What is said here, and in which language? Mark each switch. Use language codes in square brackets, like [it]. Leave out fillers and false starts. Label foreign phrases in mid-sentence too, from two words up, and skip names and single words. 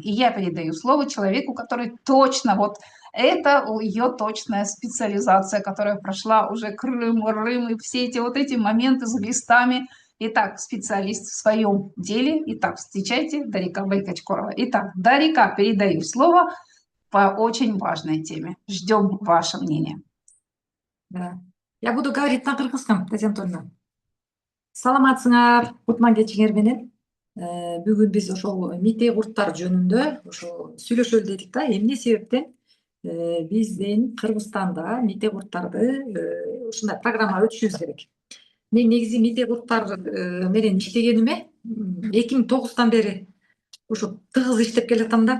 [ru] И я передаю слово человеку, который точно это ее точная специализация, которая прошла уже Крым, Рым и все эти моменты с глистами. Итак, специалист в своем деле. Итак, встречайте Дарика Байкачкорова. Итак, Дарика, передаю слово по очень важной теме. Ждем ваше мнение. Да. Я буду говорить на кыргызском, Татьяна Анатольевна. [ky] Саламатсыңар, кутман кечиңер менен. Бүгүн биз ошол мите курттар жөнүндө ошо сүйлөшөлү дедик да. Эмне себептен биздин Кыргызстанда мите курттарды ушундай программа өтүшүбүз керек. Мен негизи мите курттар менен иштегениме 2009 бери ошо тыгыз иштеп келатам да.